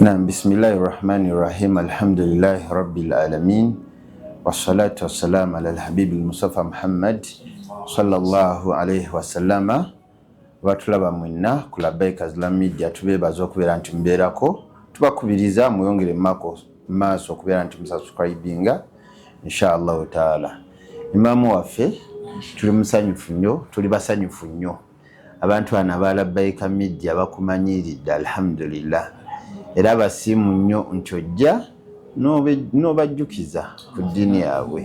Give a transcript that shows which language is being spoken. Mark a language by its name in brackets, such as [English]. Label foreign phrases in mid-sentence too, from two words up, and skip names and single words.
[Arabic] Naam, بسم الله الرحمن الرحيم. الحمد لله رب العالمين. والصلاة والسلام على الحبيب المصطفى محمد صلى الله عليه وسلم. [Ganda] Batulaba mwenna ku Labbaika Islam Media tubebaza okubeera nti mbeerako, tubakubiriza muyongere maaso okubeera nti musubscribinga [Arabic] إن شاء الله تعالى. [Ganda] Imamu waffe tuli musanyufu nnyo, tuli basanyufu nnyo abantu bano ba Labbaika Media bakumanyiridde alhamdulillah, era basiimu nnyo nti ojja n'obajjukiza ku ddiini yaabwe.